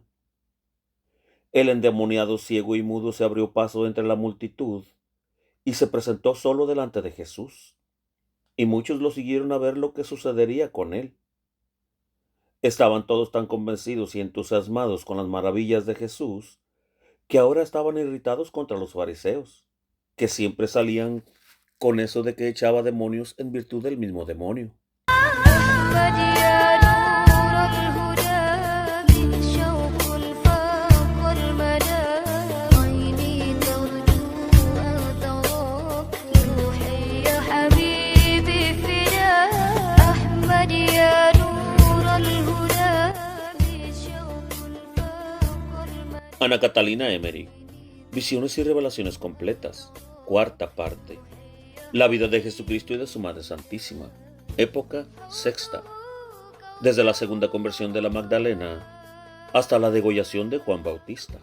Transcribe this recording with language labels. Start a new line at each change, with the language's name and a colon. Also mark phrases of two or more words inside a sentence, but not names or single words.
Spanish: El endemoniado ciego y mudo se abrió paso entre la multitud y se presentó solo delante de Jesús, y muchos lo siguieron a ver lo que sucedería con él. Estaban todos tan convencidos y entusiasmados con las maravillas de Jesús que ahora estaban irritados contra los fariseos, que siempre salían con eso de que echaba demonios en virtud del mismo demonio.
Arabic: أحمد يا نور الهدى من شوق الفاق المدى عيني ترجو أن تراك روحي يا حبيبي فداك أحمد يا نور الهدى من شوق الفاق المدى.
Spanish: Ana Catalina Emery, Visiones y Revelaciones Completas, cuarta parte. La vida de Jesucristo y de su Madre Santísima, época sexta. Desde la segunda conversión de la Magdalena hasta la degollación de Juan Bautista.